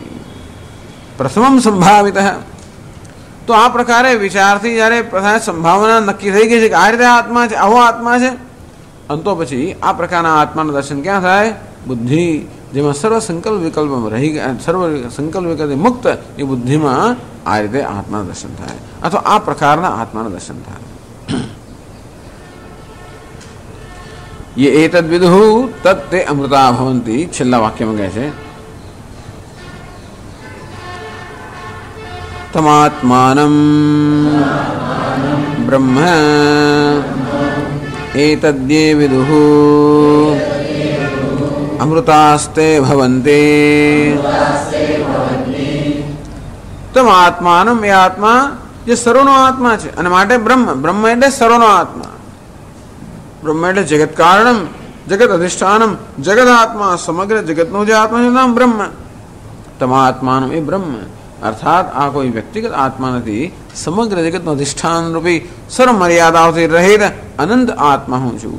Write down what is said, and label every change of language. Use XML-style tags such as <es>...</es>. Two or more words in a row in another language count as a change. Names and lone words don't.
<gu>પ્રથમમ સંભાવિત, તો આ પ્રકારે વિચારથી જ્યારે પ્રથમ સંભાવના નક્કી થઈ ગઈ છે કે આ રીતે આત્મા છે, આવો આત્મા છે, અને તો પછી આ પ્રકારના આત્માનું દર્શન ક્યાં થાય? બુદ્ધિ, જેમાં સર્વ સંકલ્પ વિકલ્પમાં રહી ગયા, સર્વ સંકલ્પ વિકલ્પ મુક્ત એ બુદ્ધિમાં આ રીતે આત્માનું દર્શન થાય, અથવા આ પ્રકારના આત્માનું દર્શન થાય.</gu> <sa>ये एतद् विदुः तत् ते अमृता भवन्ति,</sa> <gu>છેલ્લા વાક્યમાં કહે છે</gu> <sa>तमात्मानं ब्रह्म एतद्ये विदुः अमृतास्ते भवन्ति. तमात्मानं,</sa> <gu>એ આત્મા જે સર્વનો આત્મા છે અને માટે બ્રહ્મ, બ્રહ્મ એટલે સર્વનો આત્મા. બ્રહ્મ એટલે જગત કારણમ, જગત અધિષ્ઠાનમ, જગત આત્મા, સમગ્ર જગતનો જે આત્મા છે નામ બ્રહ્મ. તમાત્માનું એ બ્રહ્મ, અર્થાત આ કોઈ વ્યક્તિગત આત્મા નથી, સમગ્ર જગતનો અધિષ્ઠાન રૂપી સર્વ મર્યાદાઓથી રહિત અનંત આત્મા હું છું.</gu>